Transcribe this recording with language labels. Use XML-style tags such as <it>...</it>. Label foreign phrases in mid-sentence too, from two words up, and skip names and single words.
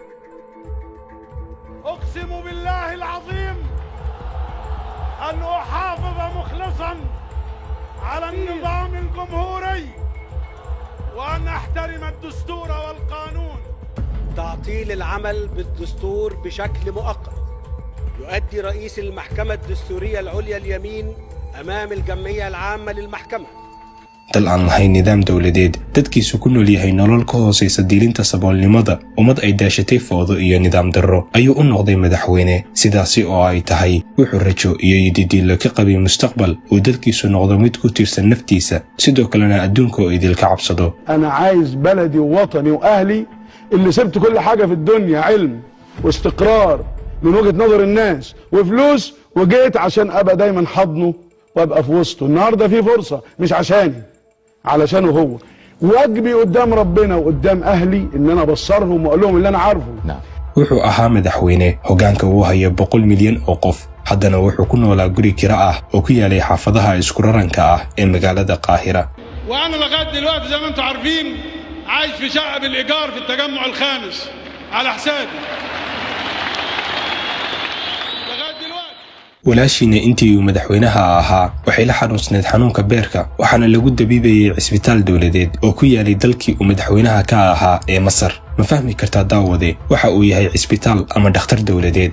<ar>أقسم بالله العظيم أن أحافظ مخلصا على النظام الجمهوري وأن أحترم الدستور والقانون. تعطيل العمل بالدستور بشكل مؤقت يؤدي رئيس المحكمة الدستورية العليا اليمين أمام الجمعية العامة للمحكمة.</ar> <so>dal aan lahayn nidaam dowladeed dadkiisu ku nool yahay nolol ka hooseysa diilinta saboolnimada ummad ay daashatay foodo iyo nidaam darro ayuu u noqday madaxweyne sidaasi oo ay tahay wuxuu rajo iyo yididiilo ka qabay mustaqbal uu dalkiisu noqdo mid ku tiirsan naftiisa sidoo kalena adduunka oo idilka cabsado.</so> <ar>أنا عايز بلدي ووطني وأهلي اللي سبت كل حاجة في الدنيا علم واستقرار من وجهة نظر الناس وفلوس وجيت عشان أبقى دايما حضنه وأبقى في وسطه. النهاردة في فرصة مش عشاني علشانه هو واجبي قدام ربنا وقدام أهلي إن أنا أبصرهم وأقول لهم اللي أنا عارفه.</ar> <so>wuxuu ahaa madaxweyne hogaanka uu haya 100 milyan oo qof haddana wuxuu ku noolaa guri kira ah oo ku yaalay xaafadaha isku raranka ah ee magaalada qaahira.</so> <ar>وأنا لغاية دلوقتي زي ما أنتم عارفين عايش في شقة بالإيجار في التجمع الخامس على حسابي.</ar> <so>walaashiina intii uu madaxweynaha ahaa waxay la xanuunsanayd xanuunka beerka waxaana lagu dabiibayay cisbitaal dowladeed oo ku yaalay dalkii uu madaxweynaha ka ahaa ee Masar. ma fahmi kartaa daawade waxa uu yahay cisbitaal ama dhakhtar dowladeed.</so>